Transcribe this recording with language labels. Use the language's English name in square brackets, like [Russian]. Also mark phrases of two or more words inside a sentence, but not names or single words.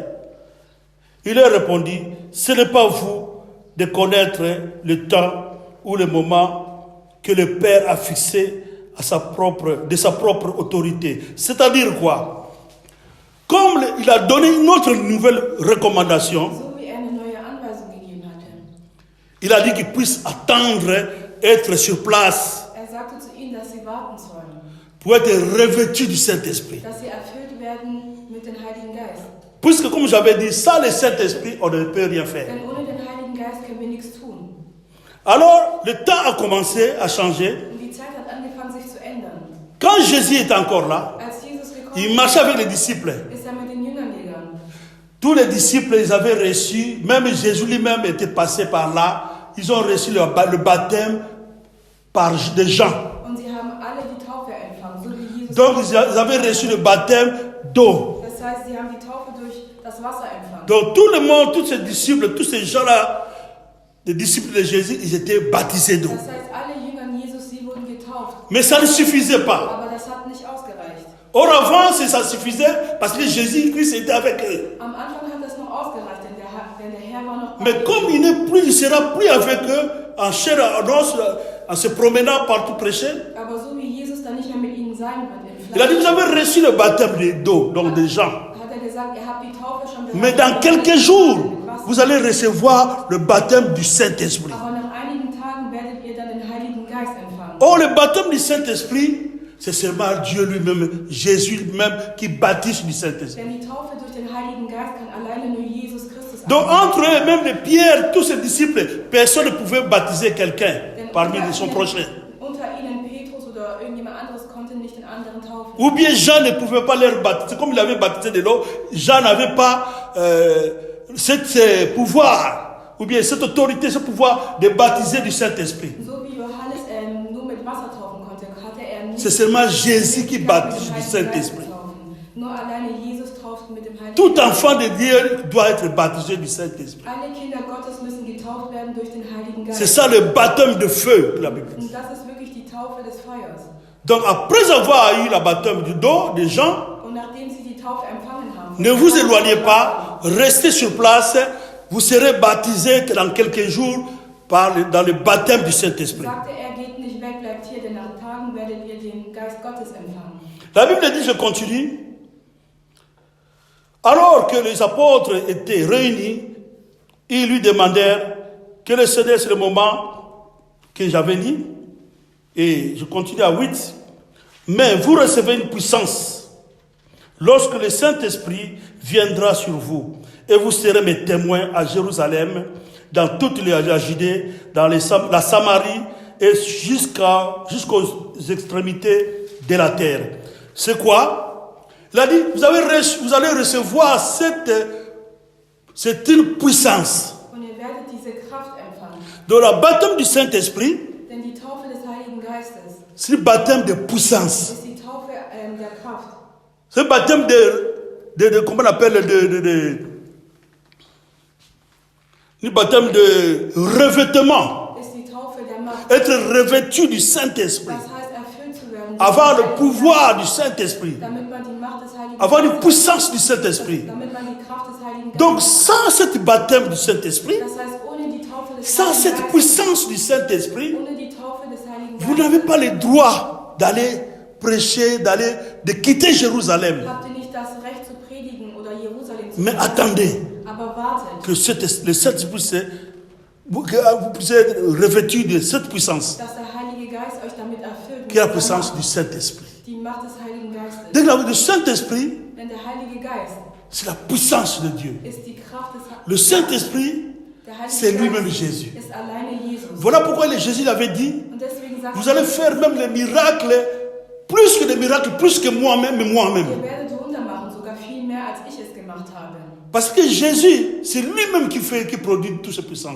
[French] Il leur répondit, ce n'est pas vous de connaître le temps ou le moment que le Père a fixé de sa propre autorité. C'est-à-dire quoi? Comme il a donné une autre nouvelle recommandation, [German] So wie eine neue Anweisung gegeben hatte. [French] il a dit qu'ils puissent attendre, être sur place [German] Sagte zu ihnen, dass sie warten sollen, [French] pour être revêtus du Saint-Esprit. [German] dass sie erfüllt werden mit dem Heiligen Geist. [French] Puisque, comme j'avais dit, sans le Saint-Esprit, on ne peut rien faire. [German] Denn ohne den Heiligen Geist können wir nichts tun. [French] Alors, le temps a commencé à changer. [German] Und die Zeit hat angefangen, sich zu ändern. [French] Quand Jésus était encore là, [German] Als Jesus gekommen [French] il marchait avec les disciples. [German] ist, ist mit den Jüngern gegangen. [French] Tous les disciples, ils avaient reçu, même Jésus lui-même était passé par là, ils ont reçu le baptême par des gens. [German] Und sie haben alle die Taufe empfangen, so wie Jesus. [French] Donc, ils avaient reçu le baptême d'eau. [German] Das heißt, sie haben die Taufe durch das Wasser empfangen. [French] Donc, tout le monde, tous ces disciples, tous ces gens-là, les disciples de Jésus, ils étaient baptisés d'eau. [German] Das heißt, alle Jüngern Jesus, sie wurden getauft. [French] Mais ça ne suffisait pas. [German] Aber das hat nicht ausgereicht. [French] Or, avant, ça suffisait parce que Jésus-Christ était avec eux. [German] Am Anfang hat das noch ausgereicht, denn der Herr war noch bei [French] Mais [German] ihnen. [French] comme il ne sera plus avec eux, en chair en os, en se promenant partout prêcher, [German] Aber so wie Jesus dann nicht mehr mit ihnen sein wird im [French] il a dit, [German] Fleisch, [French] vous avez reçu le baptême d'eau, donc des gens. [German] hat er gesagt, ihr habt die Taufe schon [French] Mais [German] bekommen. [French] dans quelques jours, vous allez recevoir le baptême du Saint-Esprit. [German] Aber nach einigen Tagen werdet ihr dann den Heiligen Geist empfangen. [French] Or, le baptême du Saint-Esprit, c'est seulement Dieu lui-même, Jésus lui-même, qui baptise du Saint-Esprit. [German] Denn die Taufe durch den Heiligen Geist kann alleine nur Jesus Christus [French] Donc, [German] annehmen. [French] entre eux, même les Pierre, tous ses disciples, personne ne pouvait baptiser quelqu'un [German] Denn [French] parmi son prochain. [German] unter ihnen Petrus oder irgendjemand anderes konnte nicht den anderen taufen. [French] Ou bien Jean ne pouvait pas leur baptiser. Comme il avait baptisé de l'eau, Jean n'avait pas ce pouvoir, ou bien cette autorité, ce pouvoir de baptiser du Saint-Esprit. [German] So wie Johannes nur mit Wasser taufen konnte, hatte er nicht. [French] C'est seulement Jésus qui [German] mit dem [French] baptise du [German] Heiligen Geist [French] Saint-Esprit. [German] getaufen. Nur alleine Jesus tauft mit dem Heiligen [French] Tout [German] Geist. [French] enfant de Dieu doit être baptisé du Saint-Esprit. [German] Alle Kinder Gottes müssen getauft werden durch den Heiligen Geist. [French] C'est ça le baptême de feu de la Bible. [German] Und das ist wirklich die Taufe des Feuers. [French] Donc après avoir eu le baptême d'eau des gens, [German] Und nachdem sie die Taufe empfangen haben, [French] ne vous éloignez pas, restez sur place, vous serez baptisés dans quelques jours dans le baptême du Saint-Esprit. [German] sagte er, geht nicht weg, bleibt hier, denn nach Tagen werdet ihr den Geist Gottes empfangen. [French] La Bible dit, je continue, alors que les apôtres étaient réunis, ils lui demandèrent quel est le moment que j'avais dit. Et je continue à 8. Mais vous recevez une puissance lorsque le Saint-Esprit viendra sur vous. Et vous serez mes témoins à Jérusalem, dans toute la Judée, dans la Samarie et jusqu'aux extrémités de la terre. C'est quoi? Il a dit, vous allez recevoir c'est une puissance. [German] Und ihr werdet diese Kraft empfangen. [French] Dans le baptême du Saint-Esprit, [German] Denn die Taufe des Heiligen Geistes [French] c'est le baptême de puissance. [German] ist die Taufe der Kraft. [French] C'est le baptême comment on appelle, le baptême de revêtement. [German] Ist die Taufe der Macht. [French] Être revêtu du Saint-Esprit. [German] Das heißt, erfüllt zu werden. [French] Avoir le pouvoir du Saint-Esprit. [German] Damit man die Macht des Heiligen [French] Avoir une [German] Geistes, [French] puissance du Saint-Esprit. [German] damit man die Kraft des Heiligen Geistes. [French] Donc, sans cette baptême du Saint-Esprit, [German] Das heißt, ohne die Taufe des [French] sans [German] Heiligen [French] cette [German] Geistes, [French] puissance du Saint-Esprit, [German] ohne die Taufe des Heiligen [French] vous [German] Geistes, [French] n'avez pas le droit d'aller prêcher, de quitter Jérusalem. [German] habt ihr nicht das Recht zu predigen oder Jerusalem zu [French] Mais [German] verlassen. [French] attendez, [German] Aber wartet, [French] que le Saint-Esprit, vous puissiez être revêtu de cette puissance, [German] dass der Heilige Geist euch damit erfüllt. [French] qui est la [German] mit [French] puissance [German] seiner [French] du Saint-Esprit. [German] Macht, die Macht des Heiligen Geistes. [French] Donc, le Saint-Esprit, [German] Denn der Heilige Geist [French] c'est la puissance de Dieu. [German] ist die Kraft des [French] Le Saint-Esprit, [German] Der Heilige [French] c'est lui-même [German] Geist [French] Jésus. [German] ist alleine Jesus. [French] Voilà pourquoi Jésus avait dit, [German] Und deswegen sagt [French] vous allez faire même les miracles, plus que des miracles, plus que moi-même et moi-même. [German] ihr werdet Wunder machen, sogar viel mehr als ich es gemacht habe. [French] Parce que Jésus, c'est lui-même qui produit toutes ces puissances.